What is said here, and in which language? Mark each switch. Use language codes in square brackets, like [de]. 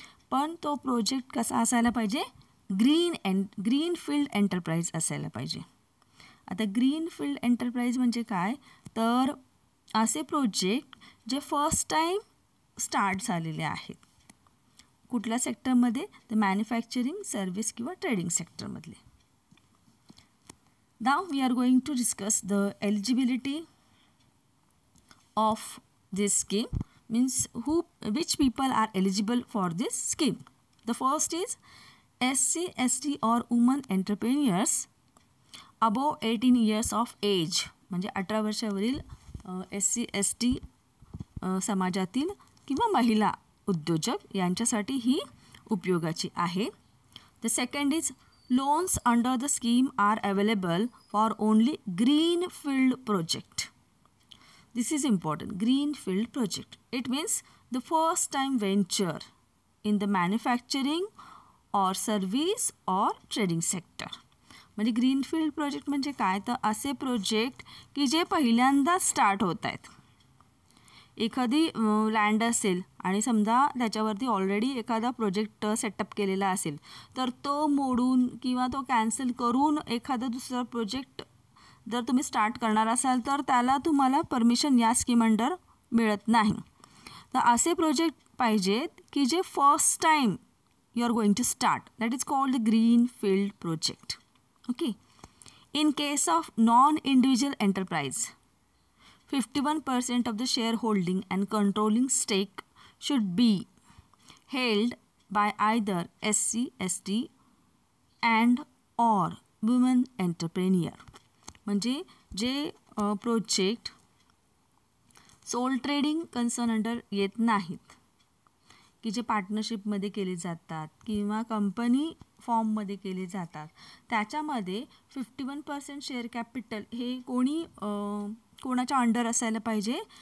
[mr] पण तो प्रोजेक्ट कसा असायला पाहिजे? ग्रीन फील्ड एंटरप्राइज असायला पाहिजे. आता ग्रीन फील्ड एंटरप्राइज म्हणजे काय? तर असे प्रोजेक्ट जे फर्स्ट टाईम स्टार्ट झालेले आहेत. कुठल्या सेक्टरमध्ये? तर मॅन्युफॅक्चरिंग, सर्व्हिस किंवा trading सेक्टरमधले. [en] Now we are going to discuss the eligibility of this scheme, means which people are eligible for this scheme. The first is SC ST or women entrepreneurs above 18 years of age, [mr] म्हणजे 18 वर्षावरील SC ST समाजातील किंवा महिला उद्योजक यांच्यासाठी ही उपयोगाची आहे. [en] The second is loans under the scheme are available for only greenfield project. This is important. Greenfield project. It means the first time venture in the manufacturing or service or trading sector. [mr] म्हणजे greenfield project म्हणजे काय? तर असे project की जे पहिल्यांदा start होत आहेत. एखादी लँड असेल आणि समजा त्याच्यावरती ऑलरेडी एखादा प्रोजेक्ट सेटअप केलेला असेल, तर तो मोडून किंवा तो कॅन्सल करून एखादा दुसरा प्रोजेक्ट जर तुम्ही स्टार्ट करणार असाल तर त्याला तुम्हाला परमिशन या स्कीम अंडर मिळत नाही. तर असे प्रोजेक्ट पाहिजेत की जे [en] First time you are going to start. That is called the green field project. Okay. In case of non individual enterprise, 51% of the shareholding and controlling stake should be held by either SC ST and or women entrepreneur. [mr] म्हणजे जे project soul trading concern under येत नाहीत, की जे पार्टनरशिपमध्ये केले जातात किंवा company फॉर्ममध्ये केले जातात, त्याच्यामध्ये 51% शेअर कॅपिटल हे कोणाच्या अंडर असायला पाहिजे?